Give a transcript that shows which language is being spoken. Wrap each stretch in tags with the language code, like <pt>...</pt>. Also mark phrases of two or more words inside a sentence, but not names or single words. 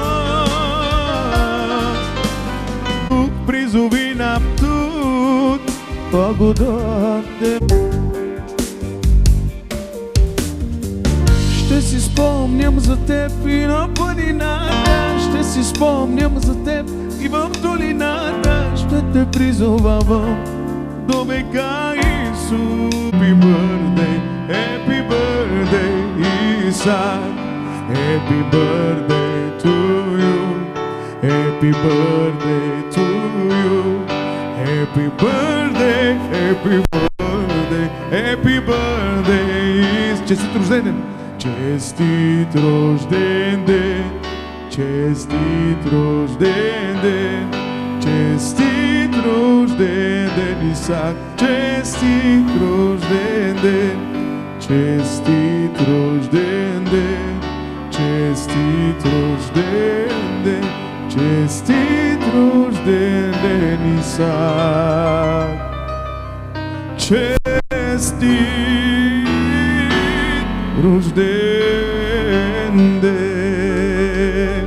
<bg>Призови нам тут благодатен. Ще си спомням за теб и на планината, ще си спомням за теб и в долината, ще те призовавам до века, Исус.</bg> <en>Happy birthday, Isaac, happy birthday to you, happy birthday to you, happy birthday, happy birthday, happy birthday.</en> <bg>Честит рожден ден, честит рожден ден, честит рожден ден, честит рожден ден, Исак, честит рожден ден, честит рожден ден, честит рожден ден, честит рожден ден, Исак, честит рожден ден.</bg>